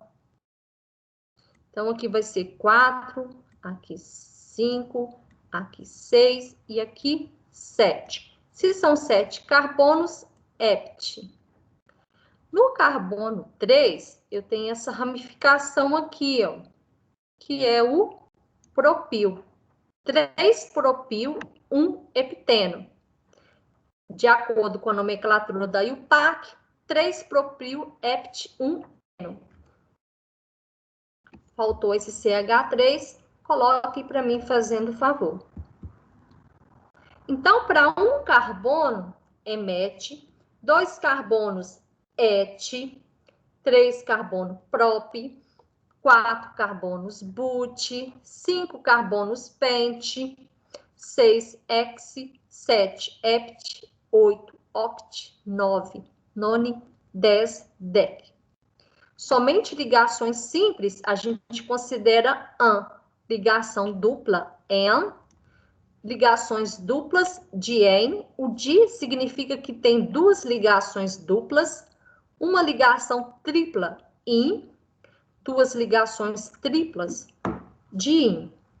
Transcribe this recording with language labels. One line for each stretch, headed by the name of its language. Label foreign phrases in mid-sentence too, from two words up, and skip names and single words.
Portuguese: Então, aqui vai ser 4, aqui 5, aqui 6 e aqui 7. Se são 7 carbonos, hept. No carbono 3, eu tenho essa ramificação aqui, ó, que é o propil. 3 propil, 1 hepteno. De acordo com a nomenclatura da IUPAC, 3 propil, hept, 1 hepteno. Faltou esse CH3, coloque para mim fazendo favor. Então, para um carbono, é met, 2 carbonos, et, 3 carbono, prop, 4 carbonos, but, 5 carbonos, pent, 6 hex, 7 hept, 8 oct, 9 none, 10 dec. Somente ligações simples a gente considera an. Ligação dupla, en. Ligações duplas, dien. O di significa que tem 2 ligações duplas. Uma ligação tripla, in. 2 ligações triplas, din.